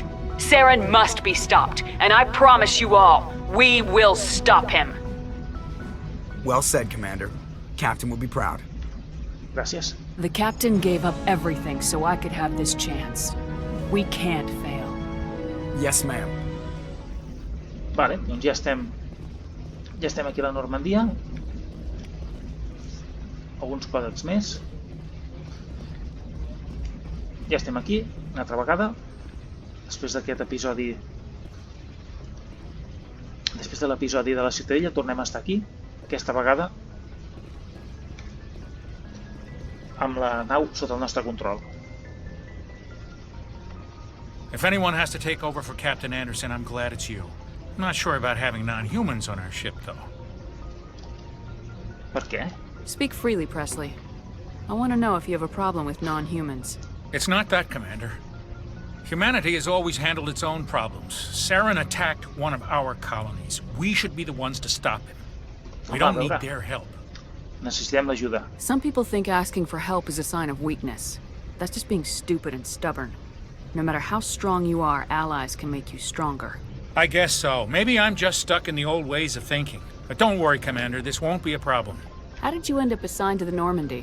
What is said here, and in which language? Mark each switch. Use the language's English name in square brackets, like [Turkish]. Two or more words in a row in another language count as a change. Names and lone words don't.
[English] Saren must be stopped, and I promise you all, we will stop him. Well said, Commander. Captain will be proud. [Catalan] Gràcies. [English] The captain gave up everything so I could have this chance. We can't fail. Yes, ma'am. [Catalan] Vale, doncs ja estem aquí a la Normandia. Alguns còdecs més. Ja estem aquí, una altra vegada. Després d'aquest episodi... Després de l'episodi de la Ciutadella tornem a estar aquí, aquesta vegada amb la nau sota el nostre control. [English] If anyone has to take over for Captain Anderson, I'm glad it's you. I'm not sure about having non-humans on our ship, though. [Catalan] Per què? [English] Speak freely, Presley. I want to know if you have a problem with non-humans. It's not that, Commander. Humanity has always handled its own problems. Saren attacked one of our colonies. We should be the ones to stop him. We don't need their help. [Catalan] Necessitem l'ajuda. [English] Some people think asking for help is a sign of weakness. That's just being stupid and stubborn. No matter how strong you are, allies can make you stronger. I guess so. Maybe I'm just stuck in the old ways of thinking. But don't worry, Commander. This won't be a problem. How did you end up assigned to the Normandy?